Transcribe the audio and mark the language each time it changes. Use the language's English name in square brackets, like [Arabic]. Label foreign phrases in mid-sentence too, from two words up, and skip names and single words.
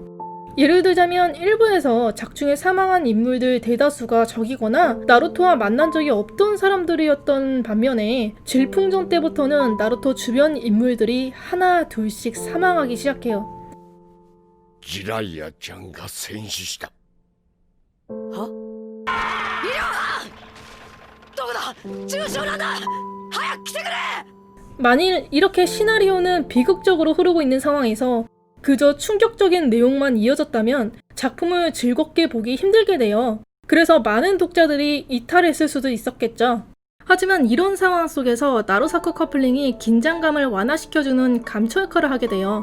[Korean] 예를 들자면 일부에서 작중에 사망한 인물들 대다수가 적이거나 나루토와 만난 적이 없던 사람들이었던 반면에 질풍전 때부터는 나루토 주변 인물들이 하나 둘씩 사망하기 시작해요. [Japanese] 지라이야 ちゃんが 戦死したは？医療班！どこだ？重傷なんだ！早く来てくれ！ [Korean] 만일 이렇게 시나리오는 비극적으로 흐르고 있는 상황에서 그저 충격적인 내용만 이어졌다면 작품을 즐겁게 보기 힘들게 돼요. 그래서 많은 독자들이 이탈했을 수도 있었겠죠. 하지만 이런 상황 속에서 나루사쿠 커플링이 긴장감을 완화시켜주는 감초 역할을 하게 돼요.